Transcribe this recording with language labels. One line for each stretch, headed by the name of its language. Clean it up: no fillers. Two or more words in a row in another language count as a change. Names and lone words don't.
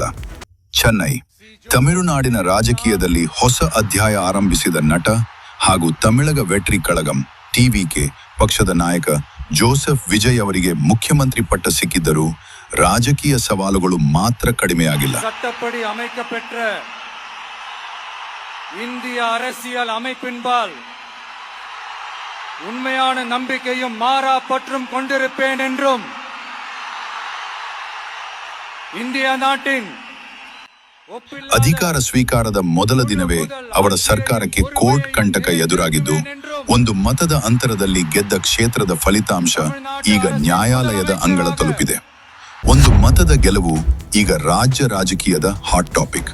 Kannada: ಚೆನ್ನೈ, ತಮಿಳುನಾಡಿನ ರಾಜಕೀಯದಲ್ಲಿ ಹೊಸ ಅಧ್ಯಾಯ ಆರಂಭಿಸಿದ ನಟ ಹಾಗೂ ತಮಿಳಗ ವೆಟ್ರಿ ಕಳಗಂ ಟಿವಿಕೆ ಪಕ್ಷದ ನಾಯಕ ಜೋಸೆಫ್ ವಿಜಯ್ ಅವರಿಗೆ ಮುಖ್ಯಮಂತ್ರಿ ಪಟ್ಟ ಸಿಕ್ಕಿದ್ದರೂ ರಾಜಕೀಯ ಸವಾಲುಗಳು ಮಾತ್ರ ಕಡಿಮೆಯಾಗಿಲ್ಲ.
Tamil: சட்டப்படி அமைக்கப்பெற்ற இந்திய அரசியல் அமைப்பின்பால் உண்மையான நம்பிக்கையும் மாறா பற்றும் கொண்டிருப்பேன் என்றும் இந்திய நாட்டின்
Kannada: ಅಧಿಕಾರ ಸ್ವೀಕಾರದ ಮೊದಲ ದಿನವೇ ಅವರ ಸರ್ಕಾರಕ್ಕೆ ಕೋರ್ಟ್ ಕಂಟಕ ಎದುರಾಗಿದ್ದು, ಒಂದು ಮತದ ಅಂತರದಲ್ಲಿ ಗೆದ್ದ ಕ್ಷೇತ್ರದ ಫಲಿತಾಂಶ ಈಗ ನ್ಯಾಯಾಲಯದ ಅಂಗಳ ತಲುಪಿದೆ. ಒಂದು ಮತದ ಗೆಲುವು ಈಗ ರಾಜ್ಯ ರಾಜಕೀಯದ
English: hot topic.